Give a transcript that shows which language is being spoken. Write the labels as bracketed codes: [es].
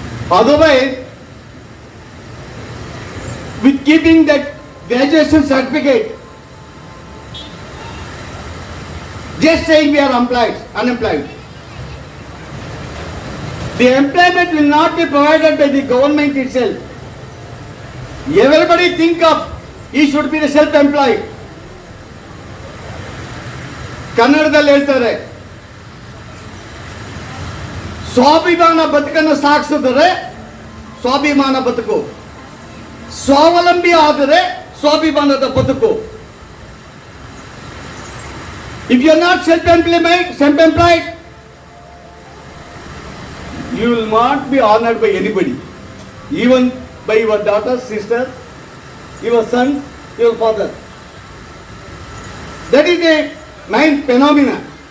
[en] Otherwise, with keeping that graduation certificate, just saying we are unemployed. The employment will not be provided by the government itself. Everybody think of he should be the self-employed. [kn] ಕನ್ನಡದಲ್ಲಿ ಹೇಳ್ತಾರೆ, ಸ್ವಾಭಿಮಾನ ಬದುಕನ್ನು ಸಾಗಿಸಿದರೆ ಸ್ವಾಭಿಮಾನ ಬದುಕು, ಸ್ವಾವಲಂಬಿ ಆದರೆ ಸ್ವಾಭಿಮಾನದ ಬದುಕು. [en] If you are not self-employed, you will not be honored by anybody, even by your daughter, sister, your son, your father. That is a main phenomena.